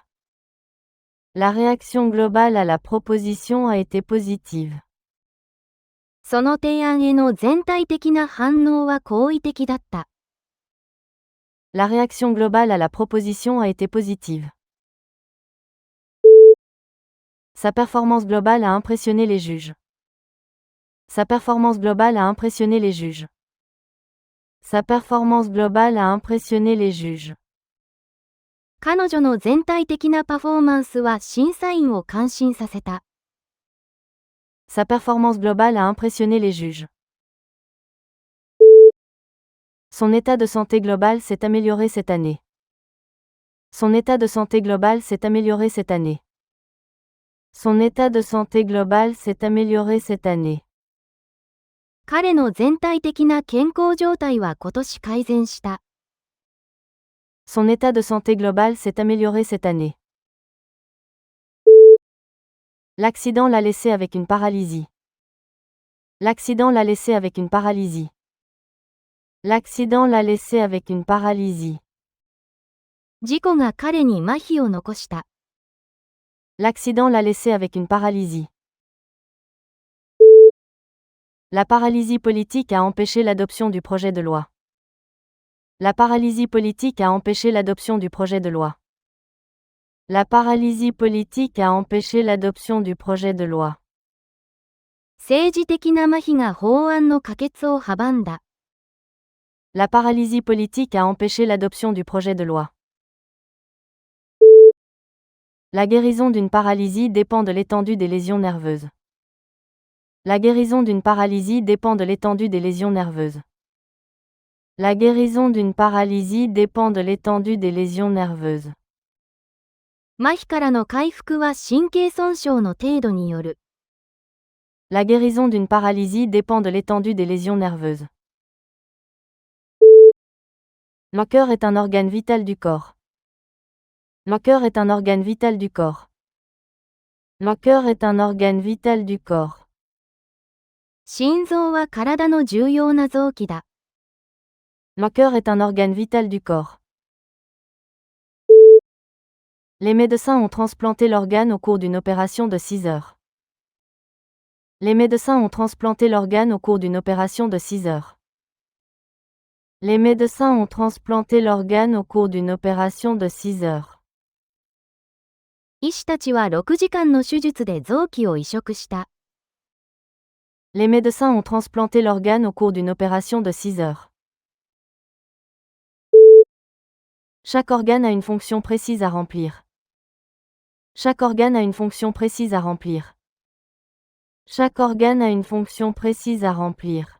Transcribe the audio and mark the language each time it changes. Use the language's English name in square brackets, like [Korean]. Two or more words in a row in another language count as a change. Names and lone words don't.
[French] La réaction globale à la proposition a été positive. [Japanese] その提案への全体的な反応は好意的だった。 [French] La réaction globale à la proposition a été positive. Sa performance globale a impressionné les juges. Sa performance globale a impressionné les juges. Sa performance globale a impressionné les juges. [Japanese] 彼女の全体的なパフォーマンスは審査員を感心させた。 [French] Sa performance globale a impressionné les juges. Son état de santé global s'est amélioré cette année. Son état de santé global s'est amélioré cette année. Son état de santé global s'est amélioré cette année. [Japanese] 彼の全体的な健康状態は今年改善した。 [French] Son état de santé global s'est amélioré cette année. L'accident l'a laissé avec une paralysie. L'accident l'a laissé avec une paralysie. L'accident l'a laissé avec une paralysie. [Japanese] 事故が彼に麻痺を残した。 [French] L'accident l'a laissé avec une paralysie. La paralysie politique a empêché l'adoption du projet de loi. La paralysie politique a empêché l'adoption du projet de loi. La paralysie politique a empêché l'adoption du projet de loi. [Japanese] 政治的な麻痺が法案の可決を阻んだ。 [French] La paralysie politique a empêché l'adoption du projet de loi. La guérison d'une paralysie dépend de l'étendue des lésions nerveuses. La guérison d'une paralysie dépend de l'étendue des lésions nerveuses. La guérison d'une paralysie dépend de l'étendue des lésions nerveuses. [Japanese] 麻痺からの回復は神経損傷の程度による。 [French] La guérison d'une paralysie dépend de l'étendue des lésions nerveuses. Le cœur est un organe vital du corps. Le cœur est un organe vital du corps. Le cœur est un organe vital du corps. [Japanese] 心臓は体の重要な臓器だ。 [French] Le cœur est un organe vital du corps. Les médecins ont transplanté l'organe au cours d'une opération de 6 heures. Les médecins ont transplanté l'organe au cours d'une opération de 6 heures. Les médecins ont transplanté l'organe au cours d'une opération de 6 heures. [Japanese] 医師たちは6時間の手術で臓器を移植した。 [French] Les médecins ont transplanté l'organe au cours d'une opération de 6 heures. Chaque organe a une fonction précise à remplir. Chaque organe a une fonction précise à remplir. Chaque organe a une fonction précise à remplir.